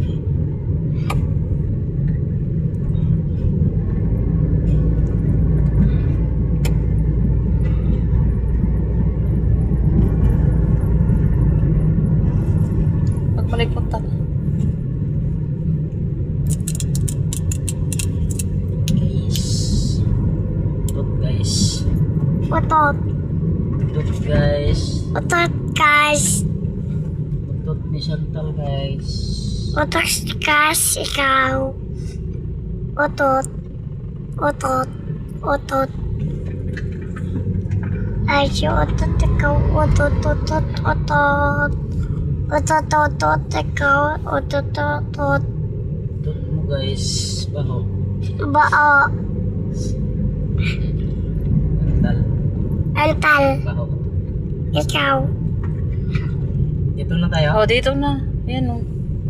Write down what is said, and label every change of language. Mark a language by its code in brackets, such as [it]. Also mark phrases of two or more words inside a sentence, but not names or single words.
[tl] Pagbalik punta. Guys. Tut guys. Otot. Tut guys. Otot guys. Tut ni Chantal guys. Otot guys, ikaw. Otot. Otot. Otot. Ay, si otot ikaw. Otot, otot, otot. Otot, otot, ikaw. Otot, otot. Tut mo guys. Baho. Baa. Chantal. Antal. Baho. Ikaw. Dito na tayo. Oh, dito na. Ayan oh.